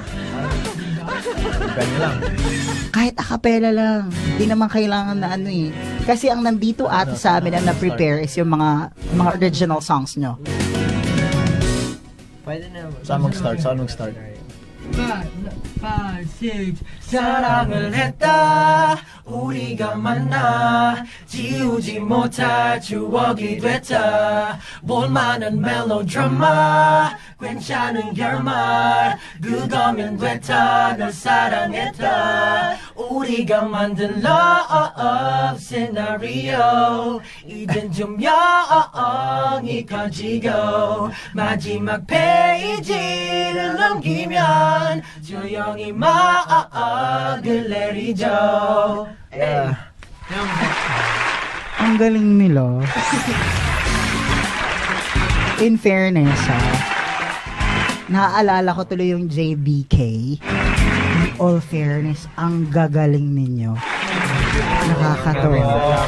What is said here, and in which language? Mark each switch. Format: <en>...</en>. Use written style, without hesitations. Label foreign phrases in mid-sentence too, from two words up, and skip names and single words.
<tl>Ganyan lang. Kahit acapella lang. Hindi naman kailangan na Kasi ang nandito sa amin ang na-prepare is yung mga original songs nyo. Pwede na. Saan mag-start?</tl> <ko>5, 6 사랑을 했다 우리가 만나 지우지 못할 추억이 됐다 볼만한 멜로드라마 괜찮은 결말 그거면 됐다 널 사랑했다 우리가 만든</ko> <en>love scenario</en> <ko>이젠 조명이 커지고 마지막 페이지를 넘기면 조용히 막을 내리죠.</ko> <tl>Ang galing nila.</tl> <en>In fairness,</en> <tl>naaalala ko tuloy yung JBK.</tl> <en>In all fairness,</en> <tl>ang gagaling ninyo. Nakakatawa.</tl>